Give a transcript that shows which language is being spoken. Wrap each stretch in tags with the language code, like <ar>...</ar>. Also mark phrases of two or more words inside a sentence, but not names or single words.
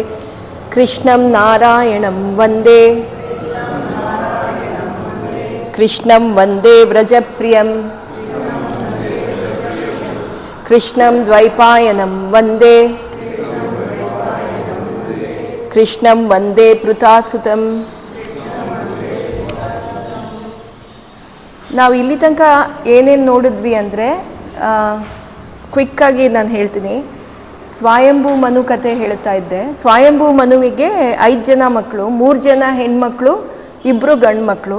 <sa>ಕೃಷ್ಣಂ ನಾರಾಯಣಂ ವಂದೇ ಕೃಷ್ಣಂ ವಂದೇ ವ್ರಜಪ್ರಿಯಂ ಕೃಷ್ಣಂ ದ್ವೈಪಾಯನಂ ವಂದೇ ಕೃಷ್ಣಂ ವಂದೇ ಪೃಥಾಸುತಂ.</sa> <kn>ನಾವು ಇಲ್ಲಿ ತನಕ ಏನೇನು ನೋಡಿದ್ವಿ ಅಂದರೆ ಕ್ವಿಕ್ಕಾಗಿ ನಾನು ಹೇಳ್ತೀನಿ. ಸ್ವಯಂಭೂ ಮನು ಕತೆ ಹೇಳ್ತಾ ಇದ್ದೆ. ಸ್ವಯಂಭೂ ಮನುವಿಗೆ 5 ಜನ ಮಕ್ಕಳು, 3 ಜನ ಹೆಣ್ಮಕ್ಳು, 2 ಗಂಡು ಮಕ್ಕಳು.</kn>